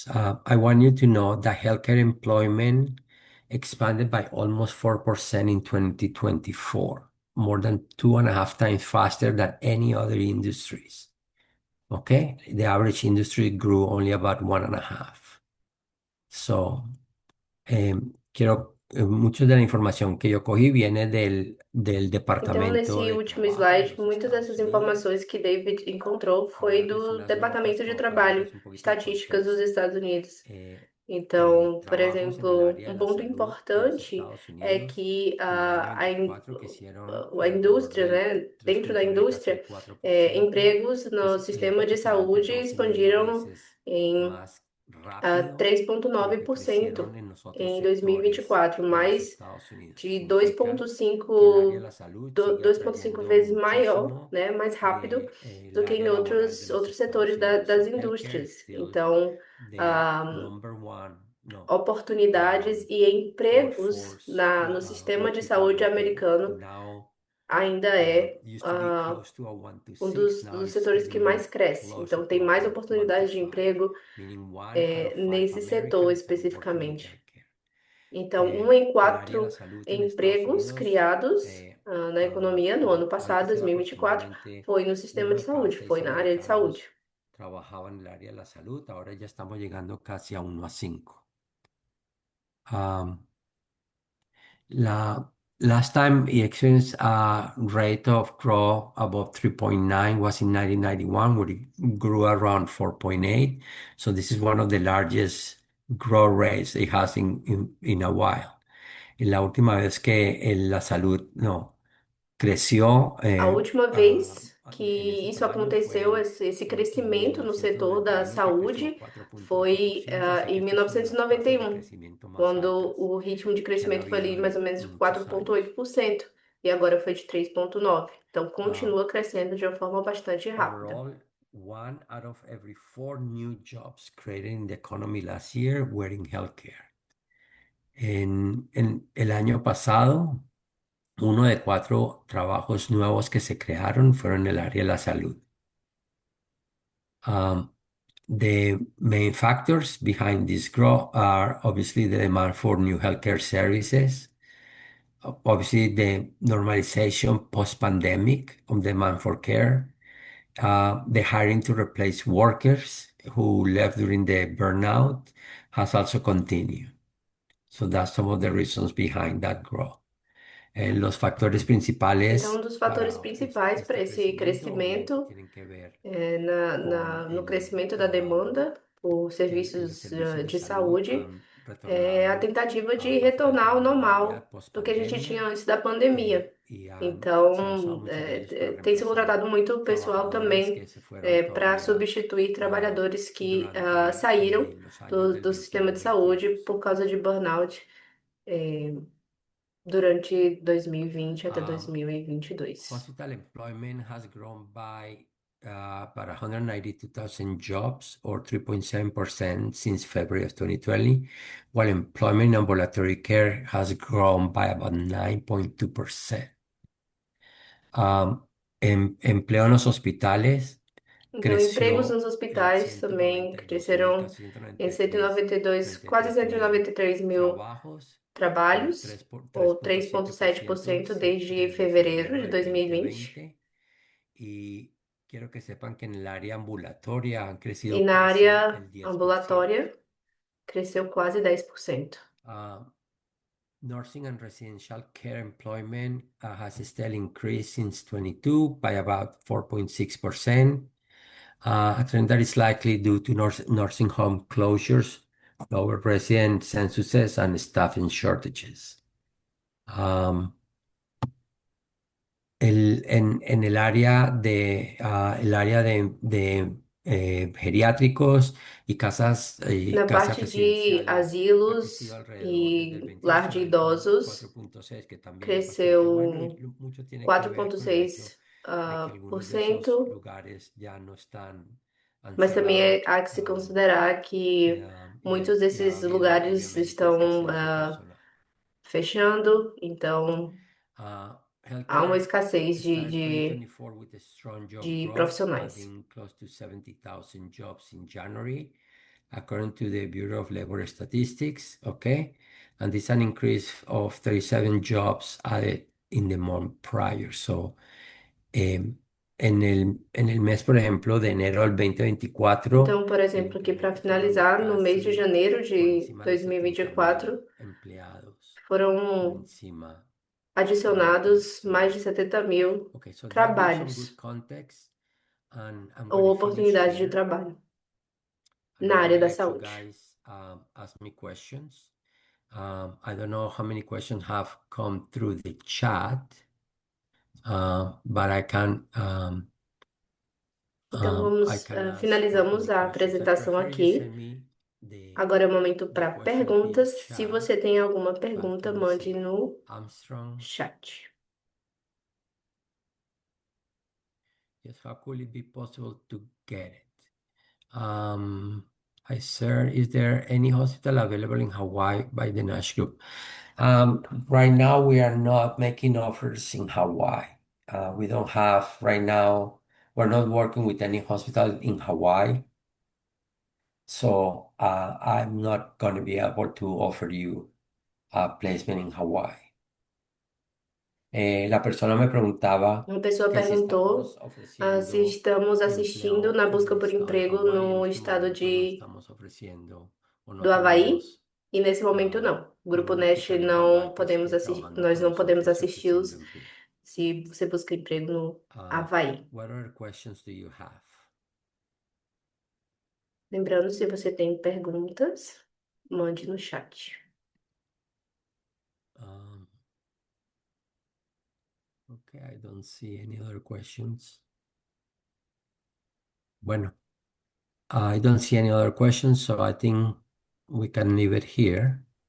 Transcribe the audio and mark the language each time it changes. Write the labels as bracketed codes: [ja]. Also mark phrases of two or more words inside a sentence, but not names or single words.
[en] I want you to know that healthcare employment expanded by almost 4% in 2024, more than 2.5 times faster than any other industries. Okay, the average industry grew only about 1.5. So, [es] mucho de la información que yo cogí viene del [pt] Então, [es] Departamento [pt] nesse de último [es] Trabajo de [pt] slide, [es] los [pt] muitas [es] Estados [pt] dessas [es] Unidos. [pt] informações que David encontrou [es] Para [pt] foi [es] darles [pt] do [es] unas notas [pt] Departamento de [es] como para darles [pt] Trabalho [es] un poquito de [pt] Estatísticas dos [es] contexto. [pt] Estados Unidos. eh, Então, por [es] Trabajos en el [pt] exemplo, [es] área de [pt] um [es] la [pt] ponto [es] salud en los [pt] importante [es] Estados [pt] é [es] Unidos [pt] que [es] en el año 24 crecieron [pt] a [es] alrededor [pt] indústria, [es] del [pt] né, dentro da [es] 3,9, casi [pt] indústria, [es] el 4%. [pt] empregos no [es] Es el [pt] sistema de [es] hecho que más que [pt] saúde [es] todo siguen en [pt] expandiram [es] países [pt] em [es] más rápido, pero que [pt] 3,9% [es] crecieron en los otros [pt] em [es] sectores [pt] 2024, [es] de los [pt] mais [es] Estados Unidos. [pt] de [es] Significa que el área de [pt] 2,5 [es] la salud sigue [pt] 2,5 [es] atrayendo [pt] vezes maior, [es] muchísimo [pt] né, mais rápido [es] el [pt] do que em [es] área laboral de los [pt] outros setores [es] Estados Unidos. [pt] das [en] So healthcare is [pt] indústrias. [en] still [pt] Então, [en] the ah, number one, [pt] no, oportunidades e empregos [en] workforce [pt] no sistema [en] where [pt] de [en] people are [pt] saúde [en] working. [pt] americano [en] Now, [pt] ainda é [en] used to be close to a 1 to [pt] um [en] 6, now [pt] dos [en] it's [pt] setores que [en] getting [pt] mais cresce. [en] closer [pt] Então, [en] to [pt] tem [en] a [pt] mais [en] 1 to [pt] oportunidades de [en] 5, [pt] emprego, [en] meaning 1 out of 5 [pt] nesse setor [en] Americans are working in [pt] especificamente. [en] healthcare. [pt] Então, um em [es] El área de la [pt] quatro [es] salud en Estados [pt] empregos [es] Unidos [pt] criados, na economia no ano passado, [es] antes era [pt] 2024, [es] aproximadamente [pt] foi no sistema [es] uno [pt] de [es] de cada [pt] saúde, [es] seis [pt] foi na área de saúde. [es] americanos trabajaba en el área de la salud, ahora ya estamos llegando casi a 1 a 5. [en] Um, La last time he experienced a rate of growth above 3.9 was in 1991, where it grew around 4.8. So this is one of the largest growth rates it has in a while. [es] Y la última vez que la salud no creció [pt] A última vez [es] en [pt] que [es] ese [pt] isso [es] tamaño fue [pt] aconteceu, esse [es] en [pt] crescimento no setor da [es] 1991, que creció [pt] saúde, foi [es] 4.8%, así que [pt] em [es] esta es una de las tasas de [pt] 1991, [es] crescimiento más [pt] quando [es] altas [pt] o ritmo de [es] que han [pt] crescimento foi ali [es] habido [pt] mais ou [es] en [pt] menos [es] muchos años. [pt] 4,8%, e agora foi de 3,9%. Então, Uh, continua crescendo de uma forma bastante rápida. [en] Overall, 1 out of every 4 new jobs created in the economy last year were in healthcare. [es] En el año pasado, 1 de 4 trabajos nuevos que se crearon fueron en el área de la salud. [en] Um, the main factors behind this growth are obviously the demand for new healthcare services, obviously the normalization post-pandemic of demand for care, the hiring to replace workers who left during the burnout has also continued. So that's some of the reasons behind that growth. [es] Los factores [pt] Então, [es] principales [pt] um dos fatores [es] para [pt] principais para [es] este [pt] esse [es] crecimiento obviamente [pt] crescimento, [es] tienen que ver [pt] no crescimento da demanda por [es] que los [pt] serviços [es] servicios de [pt] de [es] salud [pt] saúde, [es] han [pt] é a [es] retornado [pt] tentativa [es] a [pt] de [es] una [pt] retornar [es] especie [pt] ao [es] de normalidad [pt] normal do que a gente [es] post-pandemia [pt] tinha antes da pandemia. [es] se han usado [pt] Então, [es] muchos de ellos para [pt] tem se [es] reemplazar [pt] contratado muito pessoal [es] trabajadores [pt] também, [es] que se fueron [pt] para [es] todavía [pt] substituir trabalhadores que [es] durante [pt] saíram [es] los años del [pt] do sistema de saúde [es] 21-22. [pt] por causa de burnout. durante 2020 até Um, 2022. [en] Hospital employment has grown by about 192,000 jobs or 3.7% since February of 2020, while employment in ambulatory care has grown by about 9.2%. [es] Empleo en los hospitales [pt] Então, empregos nos [es] creció en [pt] hospitais também [es] 192 mil, [pt] cresceram [es] casi [pt] em [es] 193, [pt] 192, quase [es] 33 mil [pt] 193 mil [es] trabajos, o [pt] trabalhos, ou [es] 3.7% [pt] 3,7% desde [es] desde [pt] fevereiro [es] febrero [pt] de [es] del [pt] 2020. [es] 2020. Y quiero que sepan que en el área ambulatoria han [pt] E [es] crecido [pt] na [es] casi [pt] área [es] el 10%. [pt] ambulatória, cresceu quase 10%. [en] Uh, Nursing and residential care employment has still increased since 22 by about 4.6%. A trend that is likely due to nursing home closures, lower resident censuses, and staffing shortages. [es] Um, en el área de geriátricos y [pt] Na [es] casas [pt] parte de [es] residenciales ha crecido [pt] asilos [es] alrededor del [pt] e lar [es] 26, [pt] de [es] ahora es un [pt] idosos, [es] 4.6, que también es bastante bueno, y [pt] cresceu [es] mucho tiene que ver con el hecho [pt] 4,6%, [es] de que [pt] por [es] algunos de esos [pt] cento, [es] lugares ya no están, han [pt] mas também [es] cerrado, [pt] há que se considerar que muitos [es] y ha [pt] desses [es] habido [pt] lugares [es] obviamente [pt] estão [es] escasez de personal. [pt] fechando, então há uma [en] Healthcare [pt] escassez [en] started 2024 with a strong job [pt] de [en] growth, [pt] profissionais. [en] adding close to 70,000 jobs in January, according to the Bureau of Labor Statistics. Okay, and this is an increase of 37 jobs added in the month prior. So, [es] en el mes, por ejemplo, de enero al 2024, [pt] Então, por [es] el [pt] exemplo, aqui para [es] incremento fue de [pt] finalizar, no mês de [es] casi [pt] janeiro [es] por [pt] de [es] encima de 70,000 [pt] 2024, [es] empleados, por [pt] foram [es] encima [pt] adicionados mais de 70 mil [en] Okay, so that gives some good [pt] trabalhos [en] context, and I'm [pt] ou [en] going to finish [pt] oportunidades de [en] here. [pt] trabalho [en] And I [pt] na área [en] would [pt] da [en] like you [pt] saúde. [en] guys ask me questions. I don't know how many questions have come through the chat, but [pt] Então, [en] I [pt] vamos, [en] can ask [pt] finalizamos [en] the [pt] a [en] questions. I [pt] apresentação [en] prefer you [pt] aqui. [en] send me the [pt] Agora é o momento [en] the [pt] para [en] questions via [pt] perguntas. Se [en] chat. [pt] você tem alguma [en] But [pt] pergunta, [en] let me [pt] mande [en] see. [pt] no [en] Armstrong, [pt] chat. [en] yes, how could it be possible to get it? Hi, sir. Is there any hospital available in Hawaii by the Nash Group? Right now, we are not making offers in Hawaii. We don't have right now, we're not working with any hospital in Hawaii. So I'm not going to be able to offer you a placement in Hawaii. [es] La persona me preguntaba [pt] Uma pessoa [es] que si [pt] perguntou, [es] estamos [pt] se [es] ofreciendo [pt] estamos assistindo [es] empleo [pt] na [es] en [pt] busca [es] el [pt] por [es] estado de [pt] emprego [es] Hawái. En [pt] no [es] este [pt] estado [es] momento no [pt] de, [es] estamos ofreciendo o no [pt] do Havaí. [es] tenemos [pt] E nesse momento ah, não. O Grupo [es] ningún [pt] Nest [es] hospital en Hawái [pt] não [es] que [pt] podemos [es] esté [pt] assistir, [es] trabajando [pt] nós [es] con [pt] não podemos [es] nosotros ofreciendo [pt] assisti-los [es] empleo. [pt] se você busca emprego no Havaí. [en] What other questions do you have? [pt] Lembrando, se você tem perguntas, mande no chat. [en] Okay, I don't see any other questions. Bueno, I don't see any other questions, so I think we can leave it here.